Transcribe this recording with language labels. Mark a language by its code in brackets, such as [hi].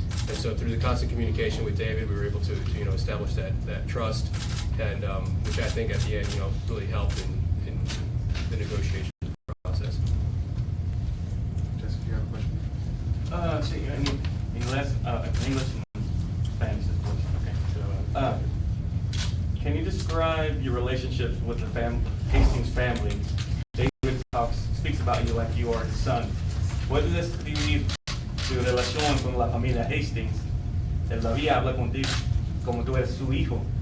[en] And so through the constant communication with David, we were able to establish that trust, and which I think at the end really helped in the negotiation process. Jessica, do you have a question? [es] Sí, en inglés, [en] English and Spanish, of course. Okay. So, can you describe your relationships with the Hastings family? David speaks about you like you are his son. [es] ¿Puedes describir tu relación con la familia Hastings? Él todavía habla contigo como tú eres su hijo.